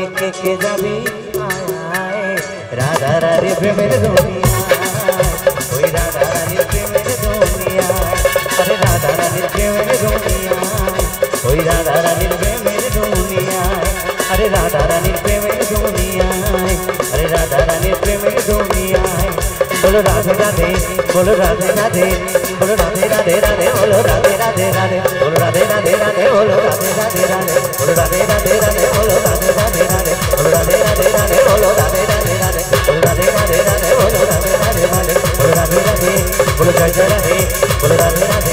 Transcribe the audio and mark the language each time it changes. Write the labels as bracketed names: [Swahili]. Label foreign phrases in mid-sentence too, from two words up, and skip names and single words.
[Bangla] কে যাবি আয় রাধা রানীর প্রেমের দুনিয়ায় ওই রাধা রানীর প্রেমের দুনিয়ায় আরে রাধা রানীর প্রেমের দুনিয়ায় ওই রাধা রানীর প্রেমের দুনিয়ায় আরে রাধা রানীর প্রেমের দুনিয়ায় আরে রাধা রানীর প্রেমের দুনিয়ায় [Hindi] बोलो राधे राधे बोलो राधे राधे बोलो राधे राधे राधे बोलो राधे राधे राधे बोलो राधे राधे राधे बोलो राधे राधे राधे बोलो राधे राधे राधे बोलो राधे राधे राधे बोलो राधे राधे राधे बोलो राधे राधे राधे बोलो राधे राधे राधे बोलो राधे राधे राधे बोलो राधे राधे बोलो जय जय राधे बोलो राधे